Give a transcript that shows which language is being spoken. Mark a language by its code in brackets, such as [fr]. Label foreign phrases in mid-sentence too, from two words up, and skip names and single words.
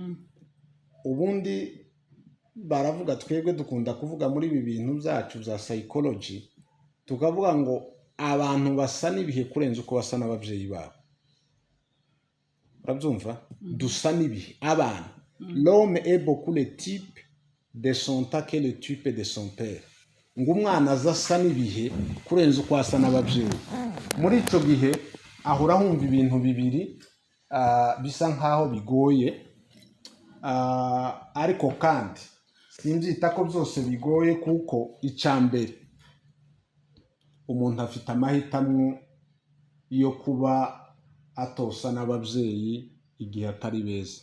[rw] Ubundi baravuga, twebwe dukunda kuvuga muri ibi bintu byacu bya psychology, tukavuga ngo abantu basa n'ibihe kurenza uko basa n'ababyeyi babo. Urabyumva? Dusa n'ibihe. Abana, [fr] l'homme est beaucoup le type de son temps que le type de son père. [rw] Ngo umwana azasa n'ibihe kurenza uko asa n'ababyeyi. Muri icyo gihe ahora humva ibintu bibiri bisa nkaho bigoye, ariko kandi simbyita ko byose bigoye, kuko icyambere umuntu afite amahitamo yo kuba atosa n'ababyeyi igihe atari beza.